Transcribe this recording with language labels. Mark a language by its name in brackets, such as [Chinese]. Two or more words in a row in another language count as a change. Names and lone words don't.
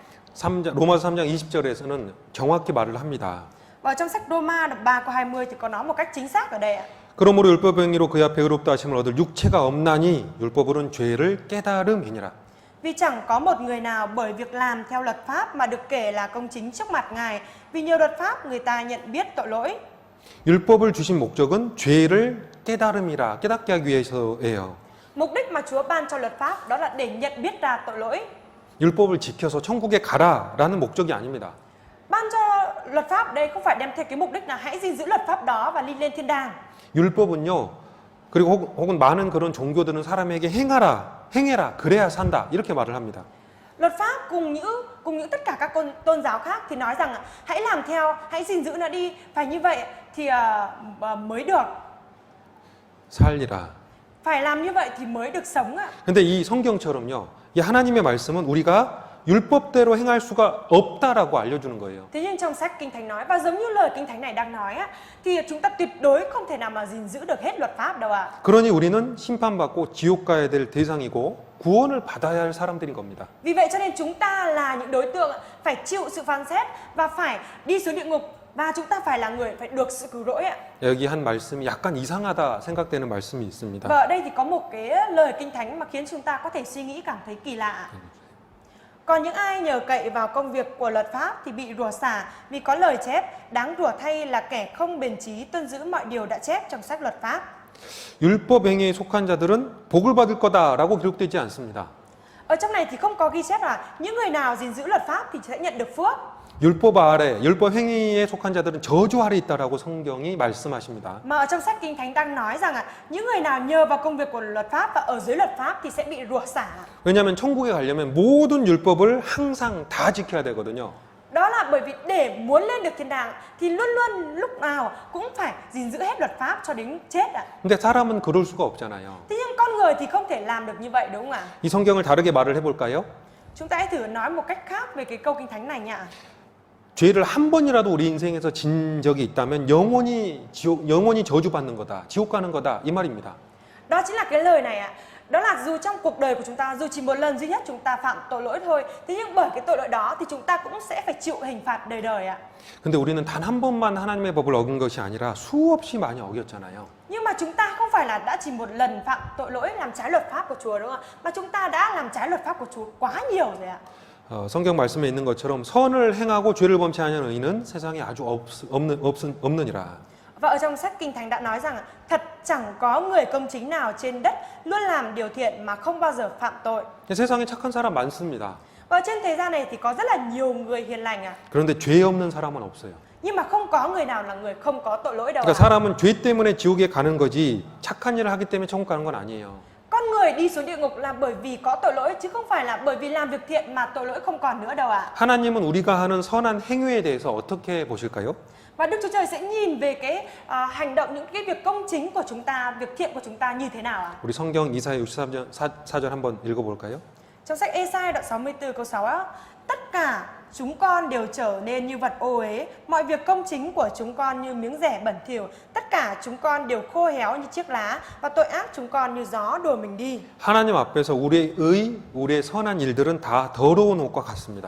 [Korean] 로마서 3장 20절에서는 정확히 말을 합니다. [Vietnamese] Và trong sách Roma đoạn 3 câu 20 thì có nói một cách chính xác ở đây ạ. [Korean] 그러므로 율법 행위로 그의 앞에 의롭다 하심을 얻을 육체가 없나니 율법으로는 죄를 깨달음이니라. [Vietnamese] Vì chẳng có một người nào bởi việc làm theo luật pháp mà được kể là công chính trước mặt Ngài, vì nhờ luật pháp người ta nhận biết tội lỗi. [Korean] 율법을 주신 목적은 죄를 깨달음이라 깨닫게 하기 위해서예요. [Vietnamese] Mục đích mà Chúa ban cho luật pháp đó là để nhận biết ra tội lỗi. [Korean] 율법을 지켜서 천국에 가라라는 목적이 아닙니다. [Vietnamese] Ban cho luật pháp đây không phải đem theo cái mục đích là hãy gìn giữ luật pháp đó và đi lên thiên đàng. [Korean] 율법은요. 그리고 혹은 많은 그런 종교들은 사람에게 행해라, 그래야 산다 이렇게 말을 합니다. [Vietnamese] Luật pháp cùng những tất cả các tôn giáo khác thì nói rằng hãy làm theo, hãy gìn giữ nó đi, phải như vậy thì mới được. [Korean] 살리라. [Vietnamese] Phải làm như vậy thì mới được sống ạ. [Korean] 근데 이 성경처럼요. 이 하나님의 말씀은 우리가 율법대로 행할 수가 없다라고 알려주는 거예요. [Vietnamese] Thế nhưng trong sách Kinh Thánh nói, và giống như lời Kinh Thánh này đang nói á, thì chúng ta tuyệt đối không thể nào mà gìn giữ được hết luật pháp đâu ạ. [Korean] 그러니 우리는 심판받고 지옥 가야 될 대상이고 구원을 받아야 할 사람들인 겁니다. [Vietnamese] Vì vậy cho nên chúng ta là những đối tượng phải chịu sự phán xét và phải đi xuống địa ngục, và chúng ta phải là người phải được sự cứu rỗi ạ. [Korean] 여기 한 말씀이 약간 이상하다 생각되는 말씀이 있습니다. [Vietnamese] Và ở đây thì có một cái lời Kinh Thánh mà khiến chúng ta có thể suy nghĩ cảm thấy kỳ lạ. Còn những ai nhờ cậy vào công việc của luật pháp thì bị rủa xả, vì có lời chép đáng rủa thay là kẻ không bền trí tuân giữ mọi điều đã chép trong sách luật pháp. [Korean] 율법 행위에 속한 자들은 복을 받을 거다라고 기록되지 않습니다. [Vietnamese] Ở trong này thì không có ghi chép là những người nào gìn giữ luật pháp thì sẽ nhận được phước. [Korean] 율법 아래, 율법 행위에 속한 자들은 저주 아래 있다라고 성경이 말씀하십니다. [Vietnamese] Mà ở trong sách Kinh Thánh đang nói rằng những người nào nhờ vào công việc của luật pháp và ở dưới luật pháp thì sẽ bị rủa xả. [Korean] 왜냐하면 천국에 가려면 모든 율법을 항상 다 지켜야 되거든요. [Vietnamese] Đó là bởi vì để muốn lên được thiên đàng thì luôn luôn lúc nào cũng phải gìn giữ hết luật pháp cho đến chết ạ. [Korean] 근데 사람은 그럴 수가 없잖아요. [Vietnamese] Thế nhưng con người thì không thể làm được như vậy, đúng không ạ? [Korean] 이 성경을 다르게 말을 해볼까요? [Vietnamese] Chúng ta hãy thử nói một cách khác về cái câu Kinh Thánh này nhá. [Korean] 죄를 한 번이라도 우리 인생에서 진 적이 있다면 영원히 저주받는 거다, 지옥 가는 거다 이 말입니다. [Vietnamese] Đó chính là cái lời này ạ. Đó là dù trong cuộc đời của chúng ta, dù chỉ một lần duy nhất chúng ta phạm tội lỗi thôi, thế nhưng bởi cái tội lỗi đó thì chúng ta cũng sẽ phải chịu hình phạt đời đời ạ. [Korean] 근데 우리는 단 한 번만 하나님의 법을 어긴 것이 아니라 수없이 많이 어겼잖아요. [Vietnamese] Nhưng mà chúng ta không phải là đã chỉ một lần phạm tội lỗi làm trái luật pháp của Chúa, đúng không ạ? Mà chúng ta đã làm trái luật pháp của Chúa quá nhiều rồi ạ. [Korean] 성경 말씀에 있는 것처럼 선을 행하고 죄를 범치 않은 의인은 세상에 아주 없느니라. [Vietnamese] Và ở trong sách Kinh Thánh đã nói rằng thật chẳng có người công chính nào trên đất luôn làm điều thiện mà không bao giờ phạm tội. [Korean] 세상에 착한 사람 많습니다. [Vietnamese] Và trên thế gian này thì có rất là nhiều người hiền lành ạ. [Korean] 그런데 죄 없는 사람은 없어요. [Vietnamese] Nhưng mà không có người nào là người không có tội lỗi đâu [Korean] 그러니까 [Vietnamese] ạ. [Korean] 사람은 죄 때문에 지옥에 가는 거지 착한 일을 하기 때문에 천국 가는 건 아니에요. [Vietnamese] Con người đi xuống địa ngục là bởi vì có tội lỗi chứ không phải là bởi vì làm việc thiện mà tội lỗi không còn nữa đâu ạ. [Korean] 하나님은 우리가 하는 선한 행위에 대해서 어떻게 보실까요? [Vietnamese] Và Đức Chúa Trời sẽ nhìn về cái hành động, những cái việc công chính của chúng ta, việc thiện của chúng ta như thế nào ạ? [Korean] 우리 성경 이사야 64절 한번 읽어볼까요? [Vietnamese] Trong sách Ê-sai đoạn 64 câu 6 á, tất cả chúng con đều trở nên như vật ô uế, mọi việc công chính của chúng con như miếng rẻ bẩn thỉu, tất cả chúng con đều khô héo như chiếc lá và tội ác chúng con như gió đuổi mình đi. [Korean] 하나님 앞에서 우리의 선한 일들은 다 더러운 옷과 같습니다.